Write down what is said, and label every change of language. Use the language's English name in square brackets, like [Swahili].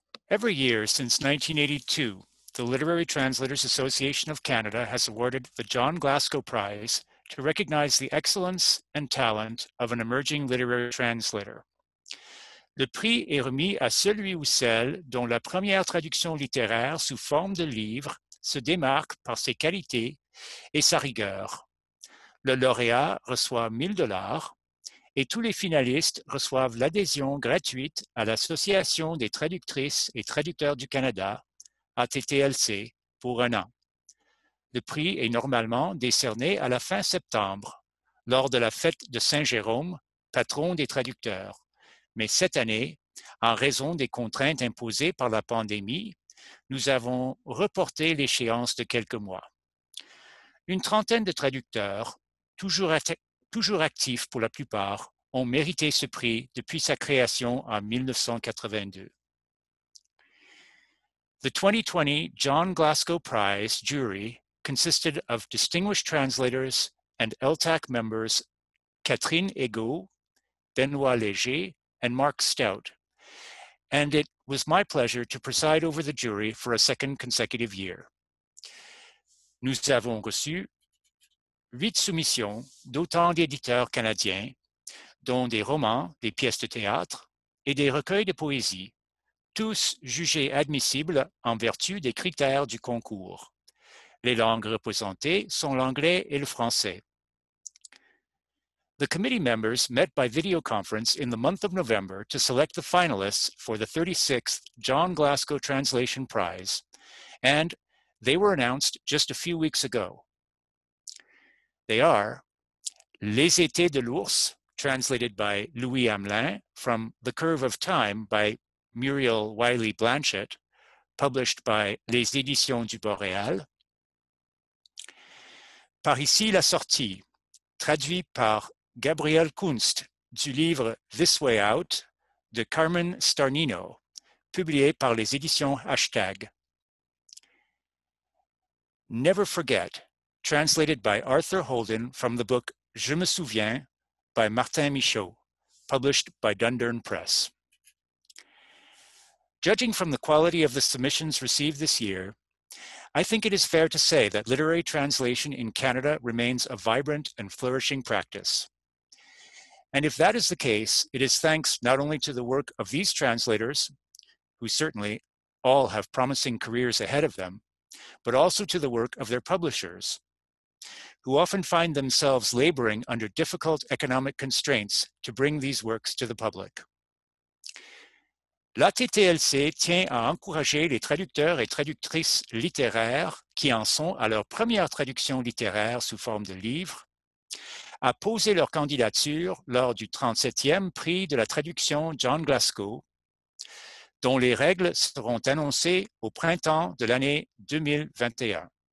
[English] Every year since 1982, the Literary Translators Association of Canada has awarded the John Glasgow Prize to recognize the excellence and talent of an emerging literary translator. [French] Le prix est remis à celui ou celle dont la première traduction littéraire sous forme de livre se démarque par ses qualités et sa rigueur. Le lauréat reçoit 1 000 $ et tous les finalistes reçoivent l'adhésion gratuite à l'Association des traductrices et traducteurs du Canada, ATTLC, pour 1 an. Le prix est normalement décerné à la fin septembre, lors de la fête de Saint-Jérôme, patron des traducteurs. Mais cette année, en raison des contraintes imposées par la pandémie, nous avons reporté l'échéance de quelques mois. Une trentaine de traducteurs, toujours actifs pour la plupart, ont mérité ce prix depuis sa création en 1982. [English] The 2020 John Glasgow Prize jury consisted of distinguished translators and LTAC members Catherine Egault, Benoît Léger, and Mark Stout, and it was my pleasure to preside over the jury for a second consecutive year. [French] Nous avons reçu 8 soumissions d'autant d'éditeurs canadiens, dont des romans, des pièces de théâtre et des recueils de poésie, tous jugés admissibles en vertu des critères du concours. Les langues représentées sont l'anglais et le français. [English] The committee members met by video conference in the month of November to select the finalists for the 36th John Glasgow Translation Prize, and they were announced just a few weeks ago. They are Les Étés de l'Ours, translated by Louis Hamelin, from The Curve of Time by Muriel Wiley Blanchett, published by Les Éditions du Boréal. [French] Par ici la sortie, traduit par Gabriel Kunst du livre This Way Out de Carmen Starnino, publié par les éditions Hashtag. [English] Never Forget, translated by Arthur Holden from the book Je me souviens by Martin Michaud, published by Dundurn Press. Judging from the quality of the submissions received this year, I think it is fair to say that literary translation in Canada remains a vibrant and flourishing practice. And if that is the case, it is thanks not only to the work of these translators, who certainly all have promising careers ahead of them, but also to the work of their publishers, who often find themselves laboring under difficult economic constraints to bring these works to the public. [French] L'ATTLC tient à encourager les traducteurs et traductrices littéraires qui en sont à leur première traduction littéraire sous forme de livre, à poser leur candidature lors du 37e prix de la traduction John Glasgow, dont les règles seront annoncées au printemps de l'année 2021.